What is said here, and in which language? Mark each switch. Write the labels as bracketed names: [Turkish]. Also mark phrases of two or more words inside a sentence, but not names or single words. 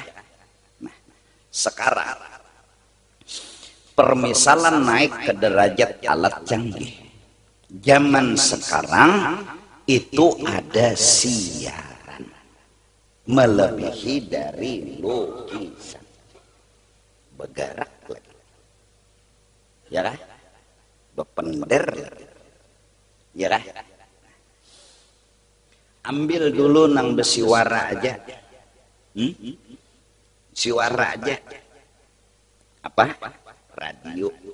[Indonesian] Nah, sekarang permisalan naik ke derajat alat canggih. Zaman sekarang itu ada siaran melebihi dari lukisan. bergerak lagi. Ya lah, bepender lagi. Ya lah. [Banjar] Ambil dulu nang besiwara aja. Siwara aja. Apa? [Indonesian] Radio.